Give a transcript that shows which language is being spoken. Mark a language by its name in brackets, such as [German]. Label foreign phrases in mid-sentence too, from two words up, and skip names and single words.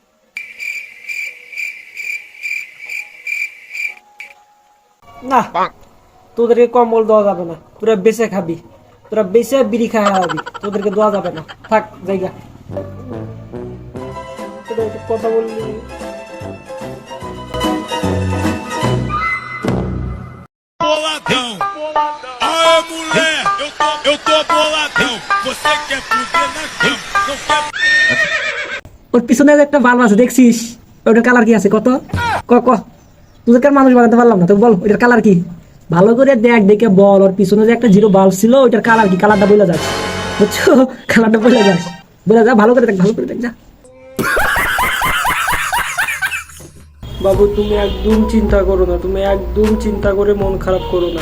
[Bangla] না, তোদেরকে কম্বল দেওয়া যাবে না, তোরা বেঁচে খাবি, তোরা বেঁচে বিড়ি খাবি, তোদেরকে দেওয়া যাবে না, থাক জায়গা। কথা বললি [Portuguese] boladão. Aê, mulher, eu tô boladão. Você quer fuder na cama, não quer. [Bangla] ওর পিছনে যে একটা বাল্ব আছে দেখছিস? ওটার কালার কি আছে কত? ক ক, তোদেরকে আর মানুষ বানাতে পারলাম না, তো বল ওইটার কালার কি? ভালো করে দেখ, দেখে বল ওর পিছনে যে একটা [English] zero bulb [Bangla] ছিল ওইটার কালার কি? কালারটা বলে যাস, বুঝছো? কালারটা বলে যাস, বলে যা, ভালো করে দেখ, ভালো করে দেখ, যা। বাবু তুমি একদম চিন্তা করো না, তুমি একদম চিন্তা করে মন খারাপ করো না।